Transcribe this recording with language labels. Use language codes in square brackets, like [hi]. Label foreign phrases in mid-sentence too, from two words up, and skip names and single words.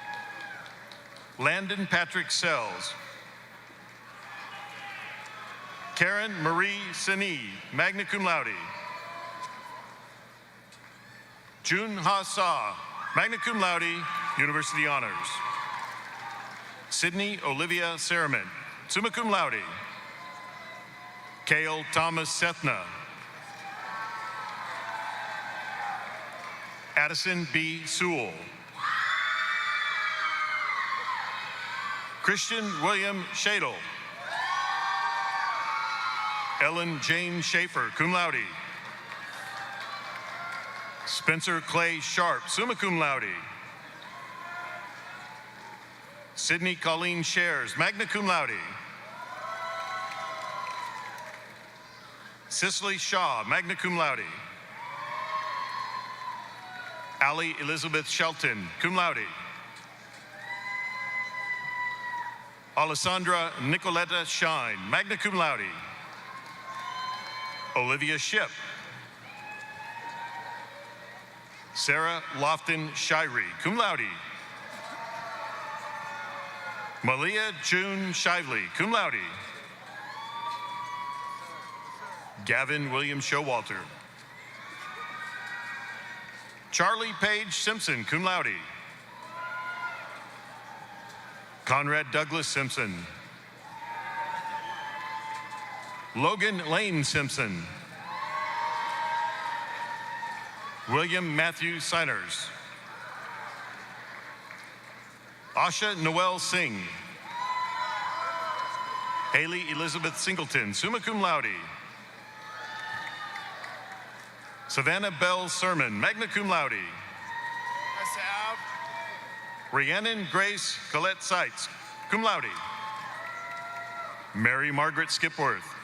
[en] Landon Patrick Sells. Karen Marie Sini, [la] magna cum laude. [en] Jun Ha Sa, [la] magna cum laude, [en] University Honors. Sydney Olivia Sermon, [la] summa cum laude. [en] Cale Thomas Sethna. Addison B. Sewell. Christian William Shadle. Ellen Jane Schaefer, [la] cum laude. [en] Spencer Clay Sharp, [la] summa cum laude. [en] Sydney Colleen Shares, [la] magna cum laude. [en] Cicely Shaw, [la] magna cum laude. [en] Allie Elizabeth Shelton, [la] cum laude. [en] Alessandra Nicoletta Shine, [la] magna cum laude. [en] Olivia Ship. Sarah Lofton Shirey, [la] cum laude. [en] Malia June Shively, [la] cum laude. [en] Gavin William Showalter. Charlie Page Simpson, [la] cum laude. [en] Conrad Douglas Simpson. Logan Lane Simpson. William Matthew Siners. Asha Noel Singh. Haley Elizabeth Singleton, [la] summa cum laude. [en] Savannah Bell Sermon, [la] magna cum laude. [en] Rhiannon Grace Colette Seitz, [la] cum laude. [en] Mary Margaret Skipworth.